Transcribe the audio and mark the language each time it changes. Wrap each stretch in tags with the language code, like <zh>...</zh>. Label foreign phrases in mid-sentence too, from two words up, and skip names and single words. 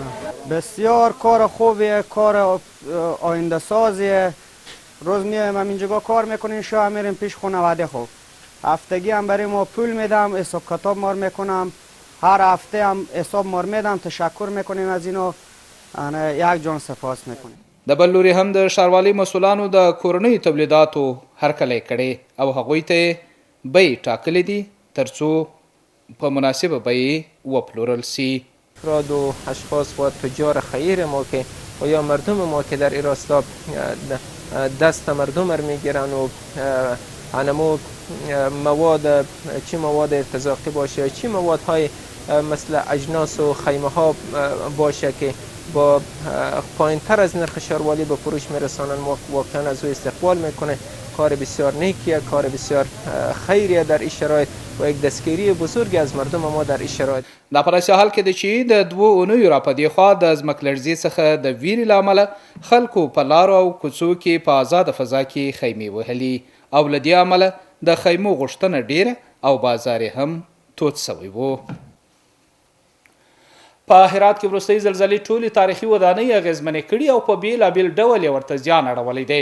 <fa>بسیار کار خوبیه، کار آینده سازیه. روز میایم همینجا کار میکنیم شب میریم پیش خانواده خوب. هفتگی هم برای ما پول میدم، حساب کتاب مار میکنم. هر هفته هم حساب مار میدم، تشکر میکنیم از اینو. یک جان سپاس میکنیم.</fa> <ps>د بل لوري هم د ښاروالۍ مسؤلانو د کورنیو تولیداتو هرکلی کړی او هغوی ته بیې ټاکلې دي ترڅو په مناسبه بیې وپلورل سي.</ps> <fa>افراد و اشخاص و تجار خیر ما که و یا مردم ما که در این راستا دست مردم رو میگیرن و انمو مواد چی مواد ارتزاقی باشه چی موادهای مثل اجناس و خیمه ها باشه که با پایین تر از نرخ ښاروالۍ به فروش میرسانن واقعا از او استقبال میکنه. کار بسیار نیکیه، کار بسیار خیریه در این شرایط و یک دستگیری بزرگی از مردم ما در این شرایط.</fa> <ps>دا په داسې حال کې ده چې د 2 اونیو را په دې خوا د ځمکلړزې څخه د ویرې له امله خلکو په لارو او کوڅو کې په آزاده فضا کې خیمې وهلي او له دې امله د خیمو غوښتنه ډیره او بازار هم تود سوی و. په هرات کې وروستۍ زلزلې ټولې تاریخي ودانۍ اغېزمنې کړي او په بېلابېل ډول یې ورته زیان اړولی دی.</ps>